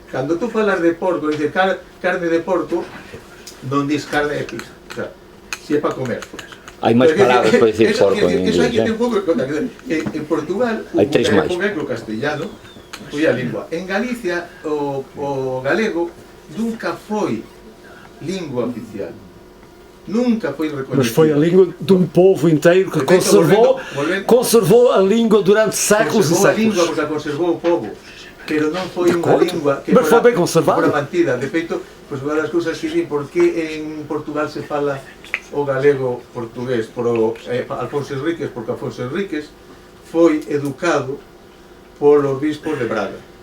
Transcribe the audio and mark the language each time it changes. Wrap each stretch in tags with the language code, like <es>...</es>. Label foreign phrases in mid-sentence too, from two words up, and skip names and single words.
<gl>Cando tú falas de porco, dices carne de porco, non dis carne de pig,</gl> <es>o sea,</es> <gl>si é para comer. Hai máis palabras para dicir porco en inglés. Eso hai que ter inglés, un pouco de conta. En Portugal, hai tres máis. o castellano foi a lingua. En Galicia, o galego nunca foi lingua oficial.</gl> <pt>Nunca foi reconhecido. Mas foi a língua de um povo inteiro que conservou a língua durante séculos e séculos. Conservou a língua séculos.</pt> <gl>porque a conservou o povo, pero non foi unha lingua que</gl> <pt>Mas foi bem conservada.</pt> <gl>fora mantida. De feito, pois unha das cousas que din por que en Portugal se fala o galego portugués por Alfonso Enríquez, porque Alfonso Enríquez foi educado polo obispo de Braga.</gl>